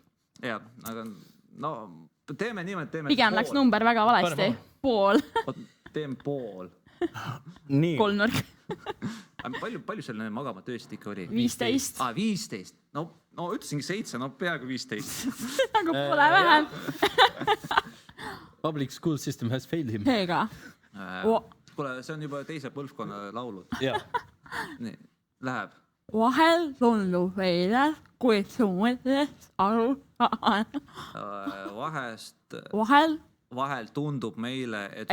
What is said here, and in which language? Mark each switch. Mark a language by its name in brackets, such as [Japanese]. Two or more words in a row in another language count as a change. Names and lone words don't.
[Estonian] Jah, aga no teeme niimoodi, teeme pigem läks number väga valesti. Pool. Teeme pool. Kolmnurk. Palju selle magamata ööst ikka oli? 15. 15. No ütlesingi 7, no peaaegu 15. Aga pole vähem. [English] Public school system has failed him. [Estonian] Seega. Kuule, see on juba teise põlvkonna laulud. Jah. Nii, läheb. Vahel tundub meile, kui su mõttest aru saan. Vahel tundub meile, et...